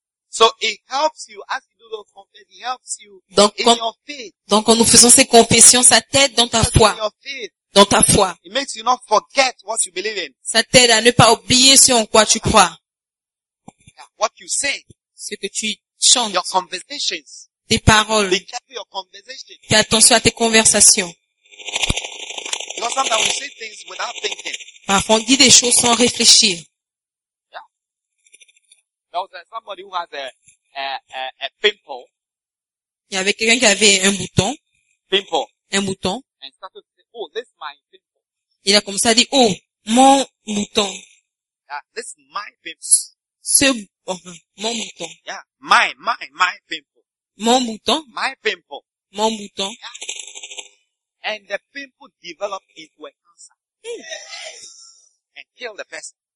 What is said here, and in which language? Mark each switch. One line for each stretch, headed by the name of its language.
English: So it helps you as you do those confessions. It helps you
French: donc,
English: in your faith.
French: Donc, quand nous faisons ces confessions, ça t'aide dans ta foi. Dans ta foi.
English: It makes you not forget what you believe in.
French: Ça t'aide à ne pas oublier ce en quoi tu crois.
English: Yeah, what you say.
French: Ce que tu chantes.
English: Your conversations.
French: Tes paroles.
English: Be careful your conversations.
French: Fais attention à tes conversations.
English: Because sometimes we say things without thinking.
French: Parfois, on dit des choses sans réfléchir. Il y avait quelqu'un qui avait un bouton.
English: Pimple.
French: Un bouton.
English: And started to say, oh, this is my pimple.
French: Il a commencé à dire, oh, mon bouton.
English: Yeah, this is my pimple.
French: Ce, mon bouton.
English: Yeah, my pimple.
French: Mon bouton.
English: My pimple.
French: Mon bouton.
English: Yeah. And the pimple developed into a cancer. And killed the person.